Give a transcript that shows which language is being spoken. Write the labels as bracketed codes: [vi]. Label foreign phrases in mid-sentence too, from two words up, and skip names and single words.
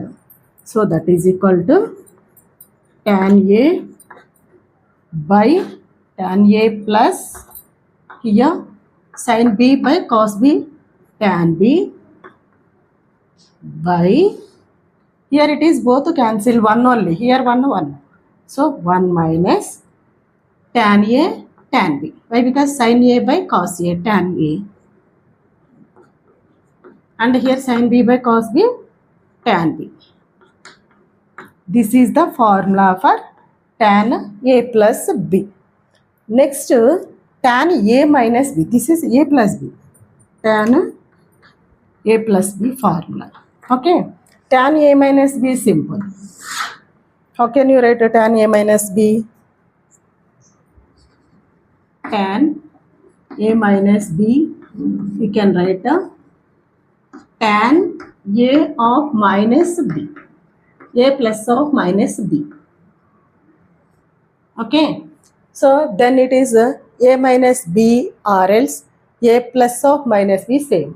[en] So that is equal to tan A by tan A plus here sin B by cos B, tan B by, here it is both cancel, one only, here 1. So 1 minus tan A tan B. Why? Because sin A by cos A, tan A, and here sin B by cos B, tan B. This is the formula for tan A plus B. Next, tan A minus B. This is A plus B. Tan A plus B formula. Okay. Tan A minus B is simple. How can you write a tan A minus B? Tan A minus B, we can write a tan A of minus B. A plus of minus B. Okay. So then it is A minus B or else A plus of minus B same.